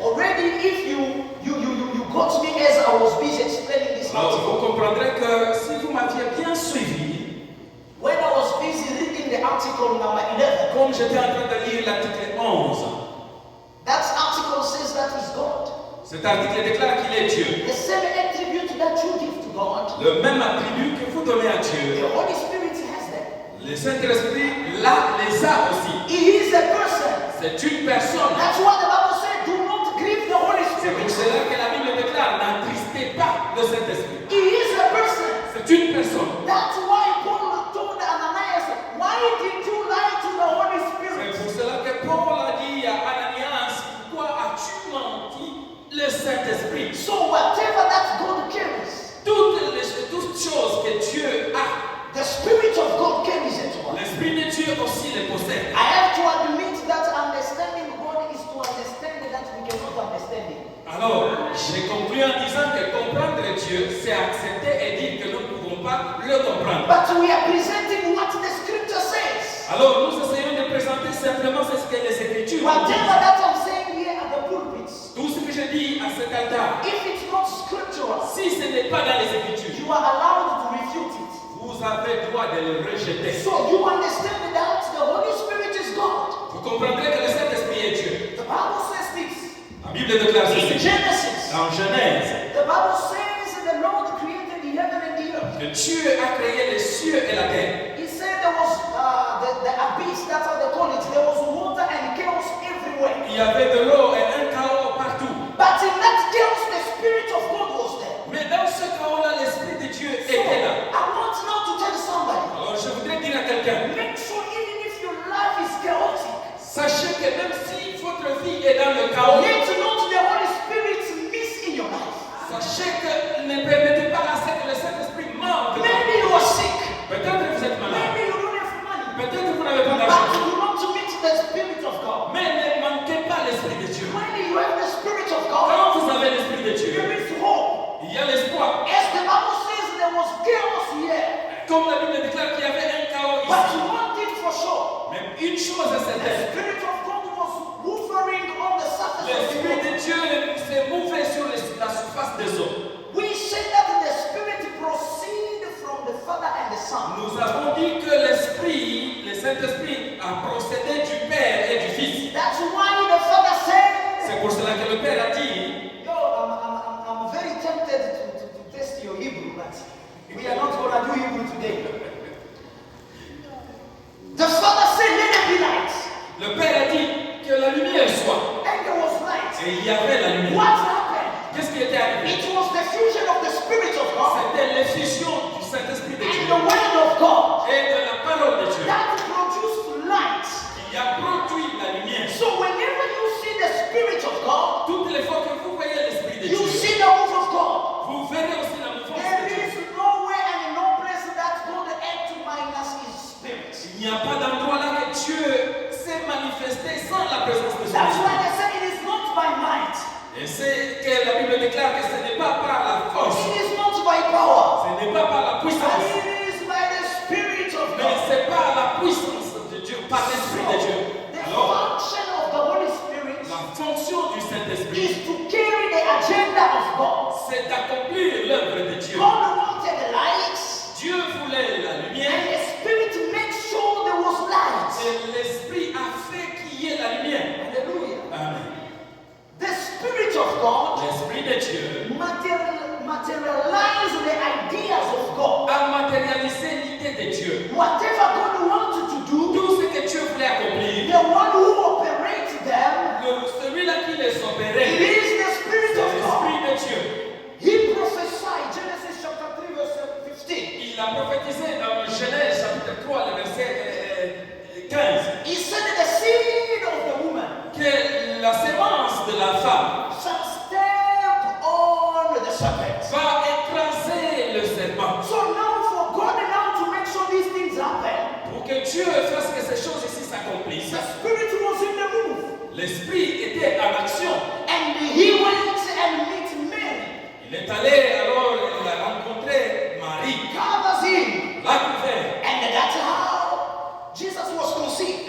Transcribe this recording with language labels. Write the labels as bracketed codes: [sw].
[en] Already, if you got me as I was busy explaining this [fr] Alors, article, vous comprendrez que si vous m'aviez bien suivi, [en] when I was busy reading the article number 11, [fr] comme j'étais en train de lire l'article 11, [en] that article says that is God. [fr] cet article déclare qu'il est Dieu. [en] The same attribute that you give to God, [fr] Le même attribut que vous donnez à Dieu, [en] the Holy Spirit has them. [fr] le Saint-Esprit les a aussi. [en] He is a person. [fr] C'est une personne. [en] That's why the Bible said, do not grieve the Holy [fr] C'est pour [en] Spirit. [fr] cela que la Bible déclare, n'attristez pas le Saint-Esprit. [en] He is a person. [fr] C'est une personne. [en] That's why Paul told Ananias, why did you lie to the Holy [fr] C'est [en] Spirit? [fr] pour cela que Paul a dit à Ananias, pourquoi as-tu menti le Saint-Esprit? [en] So whatever that God carries, [fr] Toutes choses que Dieu a, [en] the Spirit of God carries it all. [fr] l'Esprit de Dieu aussi les possède. [en] I have to admit that understanding God is to understand that we cannot understand Him. [fr] Alors, j'ai conclu en disant que comprendre Dieu, c'est accepter et dire que nous ne pouvons pas le comprendre. [en] But we are presenting what the Scripture says. [fr] Alors, nous essayons de présenter simplement ce que les Écritures [en] Whatever [fr] disent. [en] that I'm saying here at the pulpits, [fr] Tout ce que je dis à cet altar, [en] if it's not scriptural, [fr] si ce n'est pas dans les Écritures, [en] you are allowed to refute it. [fr] vous avez droit de le rejeter. [en] So you understand that the Holy Spirit is God. [fr] Vous comprendrez que le Saint-Esprit est Dieu. [en] The Bible says this. [fr] La Bible déclare [en] In [fr] ceci. [en] Genesis, [fr] Dans Genèse, [en] the Bible says the Lord created the heaven and the earth. [fr] que Dieu a créé les cieux et la terre. [en] He said there was the abyss, that's how they call it. There was water and chaos everywhere. [fr] Il y avait de l'eau et un chaos partout. [en] But in that chaos, the Spirit of God was there. [fr] Mais dans ce chaos-là, l'Esprit de Dieu [en] So [fr] était là. [en] I want now to tell somebody, [fr] Alors je voudrais dire à quelqu'un, [en] make sure even if your life is chaotic, [fr] sachez que même si votre vie est dans le chaos, [en] let not the Holy Spirit miss in your life. [fr] sachez que ne permettez pas à ce que le Saint-Esprit manque. [en] Maybe you are sick. [fr] Peut-être vous êtes malade. [en] Maybe you don't have money. [fr] Peut-être vous n'avez pas [en] But [fr] d'argent. [en] you want to meet the Spirit of God. [fr] Mais ne manquez pas l'Esprit de Dieu. [en] When you have the Spirit of God, [fr] Quand vous avez l'Esprit de Dieu, [en] there is hope. [fr] il y a l'espoir. [en] As the Bible says, there was chaos here. [fr] Comme la Bible déclare qu'il y avait un chaos [en] But [fr] ici. [en] one thing for sure, [fr] Mais une chose est [en] the [fr] certaine. [en] Spirit of God was hovering on the surface of the [fr] L'Esprit [en] water. [fr] de Dieu s'est mouvé sur la surface des eaux. [en] We say that the Spirit proceeds from the Father and the Son. [fr] Nous avons dit que l'Esprit, le Saint-Esprit, a procédé du Père et du Fils. [en] That's why the Father said, [fr] C'est pour cela que le Père a dit, [en] yo, I'm very tempted to test your Hebrew, but we are not going to do Hebrew today. The Father said, let there be light. [fr] le Père a dit que la lumière soit. [en] And there was light. [fr] Et il y avait la lumière. [en] What happened? [fr] Qu'est-ce qui était arrivé? [en] It was the fusion of the Spirit of God [fr] C'était l'effusion du Saint-Esprit de [en] and [fr] Dieu [en] the Word of God [fr] et de la parole de Dieu [en] that produced light. [fr] qui a produit la lumière. [en] So whenever you see the Spirit of God, [fr] Toutes les fois que vous voyez l'Esprit de [en] you [fr] Dieu, [en] see the move of God. [fr] vous verrez aussi la mouvance [en] There [fr] de Dieu. [en] is nowhere and no place that God add to minus His Spirit. [fr] Il n'y a pas d'endroit là que Dieu s'est manifesté sans la présence de son [en] That's why [fr] Esprit. [en] they say it is not by might, [fr] Et c'est que la Bible déclare que ce n'est pas par la force, [en] it is not by power, [fr] ce n'est pas par la [en] but [fr] puissance, [en] it is by the Spirit of [fr] mais [en] God. [fr] c'est par la puissance de Dieu, par l'Esprit de Dieu. [en] The [fr] Alors, [en] function of the Holy Spirit [fr] la fonction du Saint-Esprit, [en] is to carry the agenda of God. [fr] c'est d'accomplir l'œuvre de Dieu. [en] God wanted light, [fr] Dieu voulait la [en] and [fr] lumière [en] the Spirit made sure there was light. [fr] et l'Esprit a fait qu'il y ait la lumière. [en] Hallelujah. [fr] Amen. [en] The Spirit of God [fr] L'Esprit de Dieu [en] materialize the ideas of God. [fr] a matérialisé l'idée de Dieu. [en] Whatever God wanted to do, [fr] Tout ce que Dieu voulait accomplir, [en] the one who operates them, [fr] celui-là qui les [en] it [fr] opérait, [en] is the Spirit [fr] c'est [en] of God. [fr] l'Esprit de Dieu. [en] He prophesied, Genesis chapter 3, verse 15. [fr] Il a prophétisé dans Genèse chapitre 3, le verset 15, [en] He said that the seed of the woman [fr] que la sémence de la femme [en] shall step on the serpent. [fr] va écraser le serpent. [en] So now for God now to make sure these things happen, [fr] Pour que Dieu fasse que ces choses ici s'accomplissent, [en] the Spirit was in the move. [fr] l'Esprit était en action. [en] And he went and met Mary. [fr] Il est allé, alors il a rencontré Marie, [en] Covers him. [fr] l'a couvert. [en] And that's how Jesus was conceived.